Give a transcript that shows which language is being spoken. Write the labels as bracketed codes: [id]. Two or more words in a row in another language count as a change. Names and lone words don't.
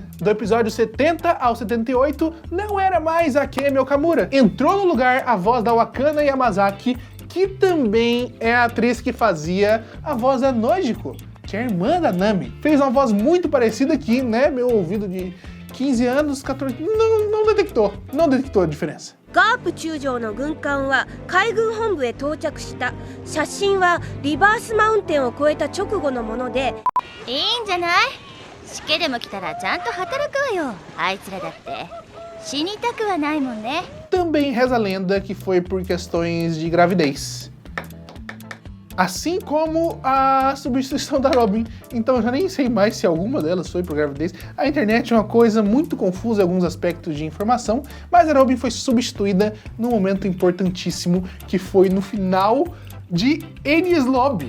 [pt] Do episódio 70 ao 78, não era mais a Kemi Okamura. Entrou no lugar a voz da Wakana Yamazaki, que também é a atriz que fazia a voz da Nojiko, que é a irmã da Nami. Fez uma voz muito parecida aqui, né? Meu ouvido de 15 anos, 14... Não detectou a diferença. [ja] ガープ中将の軍艦は海軍本部へ到着した。写真はリバースマウンテンを越えた直後のもので。いいんじゃない？しけでも来たらちゃんと働くわよ。あいつらだって死にたくはないもんね。 [pt] Também reza a lenda que foi por questões de gravidez. Assim como a substituição da Robin. Então eu já nem sei mais se alguma delas foi por gravidez. A internet é uma coisa muito confusa em alguns aspectos de informação, mas a Robin foi substituída num momento importantíssimo, que foi no final de Enies Lobby.